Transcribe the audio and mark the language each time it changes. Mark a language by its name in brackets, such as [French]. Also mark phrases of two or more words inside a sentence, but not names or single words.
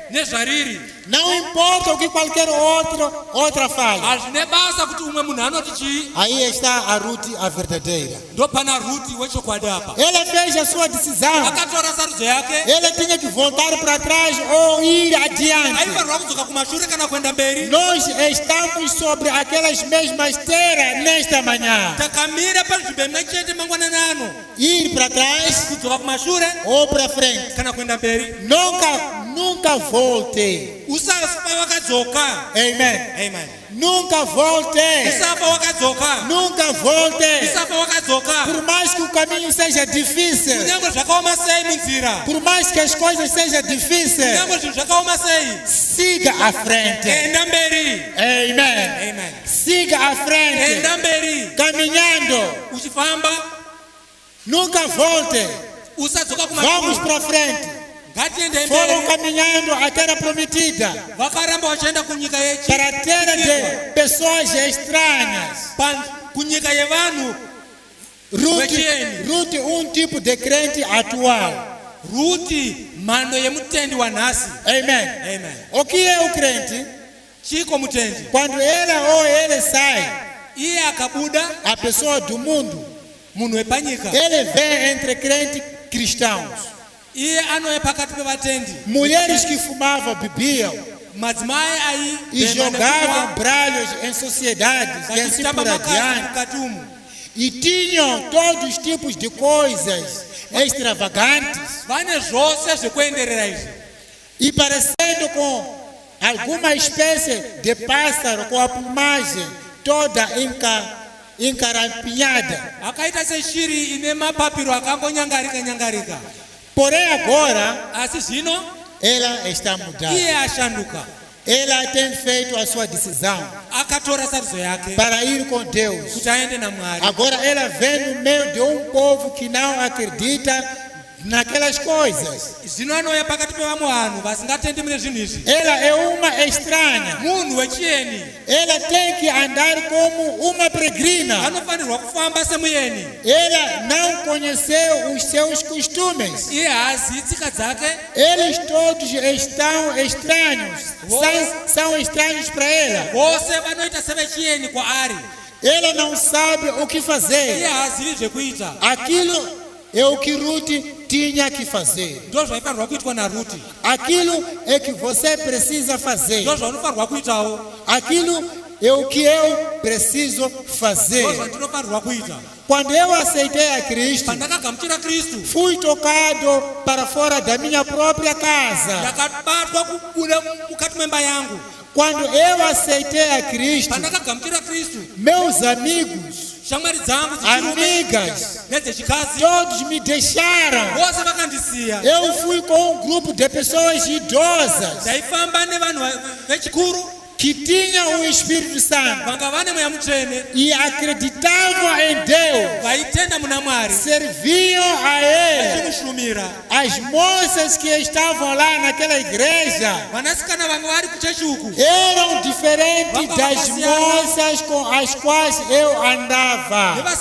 [Shona] nezvariri. [Portuguese] Não importa o que qualquer outra fale. [Shona] Hazvine basa kuti umwe munhu anoti chii. [Portuguese] Aí está a Ruth, a verdadeira. [Shona] Ndo pana Ruti wechokwadi apa. [Portuguese] Ela fez a sua decisão. [Shona] Akatora sarudzo yake. [Portuguese] Ela tinha que voltar para trás ou ir adiante. [Shona] Aifanirwa kudzoka kumashure kana kuenda mberi. [Portuguese] Nós estamos sobre aquelas mesmas terras nesta manhã. [Shona] Takamira panzvimbo imwe chete mangwanani ano. [Portuguese] Ir para trás [Shona] Kudzoka kumashure [Portuguese] ou para frente. [Shona] kana kuenda mberi. [Portuguese] Nunca volte. [Shona] Usafa wakadzoka. [Portuguese] Amen. [Shona] Amen. [Portuguese] Nunca volte. [Shona] Usafa wakadzoka. [Portuguese] Nunca volte. [Shona] Usafa wakadzoka. [Portuguese] Por mais que o caminho seja difícil, [Shona] Kunyange zvakaoma sei munzira. [Portuguese] por mais que as coisas sejam difíceis, [Shona] Kunyange zvinhu zvakaoma sei. [Portuguese] siga à frente. [Shona] Enda mberi. [Portuguese] Amen. [Shona] Amen. [Portuguese] Siga à frente. [Shona] Enda mberi. [Portuguese] Caminhando. [Shona] Uchifamba [Portuguese] Nunca volte. [Shona] usadzoka [Portuguese] Vamos [Shona] kumashure. [Portuguese] para frente. [Shona] Ngatiende [Portuguese] Foram [Shona] mberi. [Portuguese] caminhando à terra prometida. [Shona] Vakaramba vachienda kunyika [Portuguese] Para a terra de pessoas estranhas. [Shona] kunyika yevanhu. [Portuguese] Ruth, tipo de crente atual. [Shona] Ruti mhando yemutendi wanhasi. [Portuguese] Amen. [Shona] Amen. [Portuguese] O que é o crente? [Shona] Chiko mutendi. [Portuguese] Quando ela ou ele sai, [Shona] Iye akabuda [Portuguese] a pessoa do mundo, [Shona] munhu wepanyika. [Portuguese] ele vem entre crentes cristãos. [Shona] Iye anouya pakati pevatendi. [Portuguese] Mulheres que fumavam, bebiam [Shona] Madzimai ai [Portuguese] e jogavam bralhos em sociedades e assim por adiante. [Shona] mukati umu. [Portuguese] E tinham todos os tipos de coisas extravagantes [Shona] Vane zvose zvekuenderera izvi. [Portuguese] e parecendo com alguma espécie de pássaro com a plumagem toda encarampinhada. [Shona] Akaita seshiri ine mapapiro akangonyangarika. [Portuguese] Porém agora [Shona] Asi zvino [Portuguese] ela está mudada. [Shona] iye ashanduka. [Portuguese] Ela tem feito a sua decisão [Shona] Akatora sarudzo yake [Portuguese] para ir com Deus. [Shona] kuti aende naMwari. [Portuguese] Agora ela vem no meio de um povo que não acredita naquelas coisas. [Shona] Zvino anouya pakati pevamwe vanhu vasingatendi mune zvinhu izvi. [Portuguese] Ela é uma estranha. [Shona] Munhu wechieni [Portuguese] Ela tem que andar como uma peregrina. [Shona] anofanirwa kufamba semuyeni. [Portuguese] Ela não conheceu os seus costumes. [Shona] Iye haazivi tsika dzake. [Portuguese] Eles todos estão estranhos. São estranhos para ela. [Shona] Vose vanoita sevechieni kwaari. [Portuguese] Ela não sabe o que [Shona] Iye [Portuguese] fazer. [Shona] haazivi zvekuita. [Portuguese] Aquilo é o que Ruth tinha que fazer. [Shona] Ndo zvaifanirwa kuitwa naRuti. [Portuguese] Aquilo é que você precisa fazer. [Shona] Ndo zvaunofanirwa kuitawo. [Portuguese] Aquilo é o que eu preciso fazer. [Shona] Ndo zvandinofanirwa kuita. [Portuguese] Quando eu aceitei a Cristo, [Shona] Pandakagamuchira Kristu [Portuguese] fui tocado para fora da minha própria casa. [Shona] ndakabatwa kubuda mukati memba yangu. [Portuguese] Quando eu aceitei a Cristo, [Shona] Pandakagamuchira Kristu [Portuguese] meus amigos, [Shona] shamwari dzangu dzichirume [Portuguese] amigas, [Shona] nedzechikadzi [Portuguese] todos me deixaram. [Shona] vose vakandisiya. [Portuguese] Eu fui com um grupo de pessoas idosas. [Shona] Ndaifamba nevanhu vechikuru. [Portuguese] que tinham o Espírito Santo e acreditavam em Deus, serviam a Ele. As moças que estavam lá naquela igreja eram diferentes das moças com as quais eu andava.